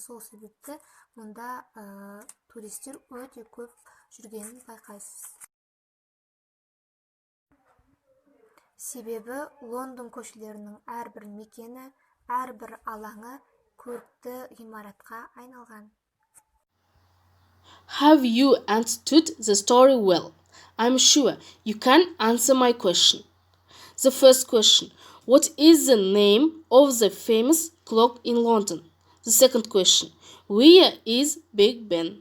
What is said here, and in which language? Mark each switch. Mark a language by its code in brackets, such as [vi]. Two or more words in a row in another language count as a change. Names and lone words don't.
[kk] Сол себепті мұнда туристер өте көп жүргенін байқайсыз. Себебі Лондон көшелерінің әрбір мекені, әрбір алаңы көрікті ғимаратқа айналған. [en] Have you understood the story well? I'm sure you can answer my question. The first question: what is the name of the famous clock in London? The second question: where is Big Ben?